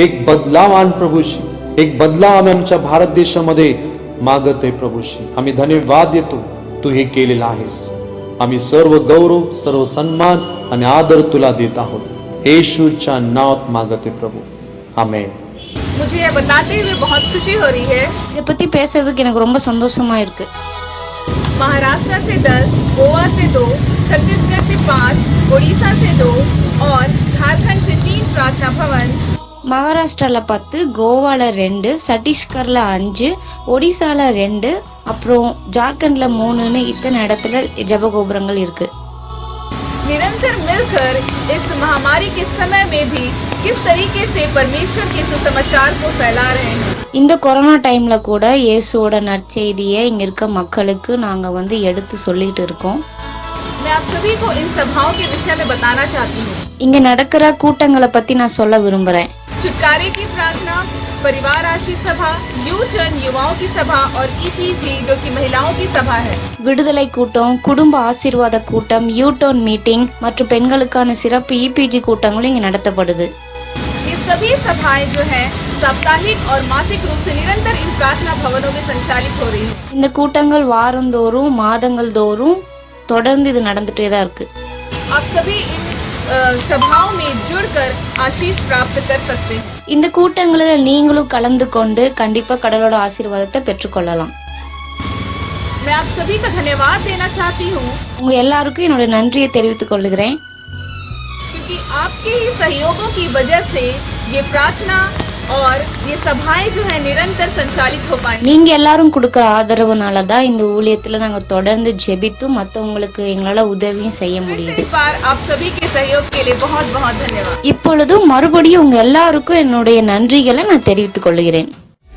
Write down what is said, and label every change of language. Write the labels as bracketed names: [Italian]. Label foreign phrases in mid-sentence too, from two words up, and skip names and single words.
[Marathi] एक बदलाव आण प्रभूशी, एक बदलाव आम्ही आमच्या भारत देशामध्ये मागत आहे प्रभूशी. आम्ही धन्यवाद देतो तू हे केलेलं आहेस. आम्ही सर्व गौरव, सर्व सन्मान आणि आदर तुला देत आहोत. येशूच्या नावात मागते प्रभू, आमेन. [Hindi] मुझे ये बताते हुए बहुत खुशी हो रही है. [Tamil] இதை பத்தி பேசுறதுக்கு எனக்கு ரொம்ப சந்தோஷமா இருக்கு. [Hindi] महाराष्ट्र से 10, गोवा से 2, छत्तीसगढ़ से 5, उड़ीसा से 2 और झारखंड से 3 प्रार्थना भवन. [Tamil] மகாராஷ்டிரால 10, கோவால 2, சத்தீஸ்கர்ல 5, ஒடிசால 2, அப்புறம் ஜார்க்கண்ட்ல 3ன்னு இத்தனை இடத்துல ஜெபகோபுரங்கள் இருக்கு. [Hindi] निरंतर मिलकर इस महामारी के समय में भी किस तरीके से परमेश्वर के सुसमाचार को फैला रहे हैं. [Tamil] இந்த கொரோனா டைம்ல கூட இயேசுவோட நற்செய்தியை இங்க இருக்க மக்களுக்கு நாங்க எடுத்து சொல்லிட்டு இருக்கோம். [Hindi] मैं आप सभी को इन सभाओं के विषय में बताना चाहती हूँ. [Tamil] இங்க நடக்கிற கூட்டங்களை பத்தி நான் சொல்ல விரும்புறேன். [Hindi] छुटकारे की प्रार्थना, परिवार आशीष सभा, यू टर्न युवाओं की सभा और ईपीजी जो कि महिलाओं की सभा है. [Tamil] விடுதலை கூட்டம், குடும்ப ஆசீர்வாத கூட்டம், யூடர்ன் மீட்டிங் மற்றும் பெண்களுக்கான சிறப்பு இபிஜி கூட்டங்களும் இங்க நடத்தப்படுது. [Hindi] ये सभी सभाएं जो है साप्ताहिक और मासिक रूप से निरंतर इन प्रार्थना भवनों में संचालित हो रही है. [Tamil] இந்த கூட்டங்கள் வாரந்தோறும் மாதங்கள் தோறும் தொடர்ந்து இது நடந்துட்டே தான் இருக்கு. [Hindi] आप सभी इन सभाओं में जुड़कर आशीष प्राप्त कर सकते हैं. [Tamil] இந்த கூட்டங்களில் நீங்களும் கலந்து கொண்டு கண்டிப்பா கடவுளோட ஆசீர்வாதத்தை பெற்றுக்கொள்ளலாம். [Hindi] मैं आप सभी का धन्यवाद देना चाहती हूँ. [Tamil] உங்க எல்லாருக்கும் என்னோட நன்றியை தெரிவித்துக் கொள்கிறேன். [Hindi] क्योंकि आपके ही सहयोगों की वजह से ये प्रार्थना और ये सभाएं जो है निरंतर संचालित हो पाए. [Tamil] நீங்க எல்லாரும் கொடுக்கிற ஆதரவுனால தான் இந்த ஊழியத்துல நாங்க தொடர்ந்து ஜெபித்து மத்தவங்களுக்கு எங்களால உதவியும் செய்ய முடியுது. [Hindi] इस बार आप सभी के सहयोग के लिए बहुत बहुत धन्यवाद. [Tamil] இப்பொழுதும் மறுபடியும் உங்க எல்லாருக்கும் என்னுடைய நன்றிகளை நான் தெரிவித்துக் கொள்கிறேன்.